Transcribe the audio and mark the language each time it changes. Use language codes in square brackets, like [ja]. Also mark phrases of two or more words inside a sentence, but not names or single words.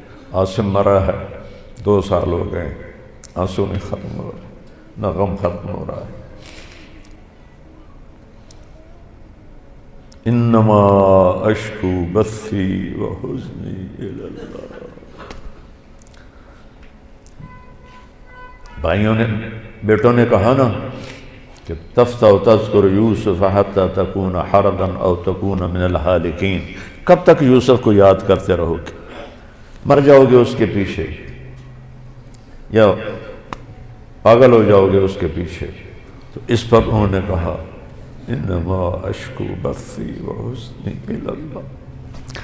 [ur] عاصم مرا ہے، 2 سال ہو گئے، آنسو نہیں ختم ہو رہا، نہ غم ختم ہو رہا ہے۔ [ar] انما اشکو بثی وحزنی الی اللہ۔ [ur] بھائیوں نے، بیٹوں نے کہا نا کہ [ar] تفتح تذکر یوسف حتی تکون حردا او تکون من الحالکین، [ur] کب تک یوسف کو یاد کرتے رہو گے؟ مر جاؤ گے اس کے پیچھے یا پاگل ہو جاؤ گے اس کے پیچھے؟ تو اس پر انہوں نے کہا [ar] انما اشکو بثی وحزنی الی اللہ۔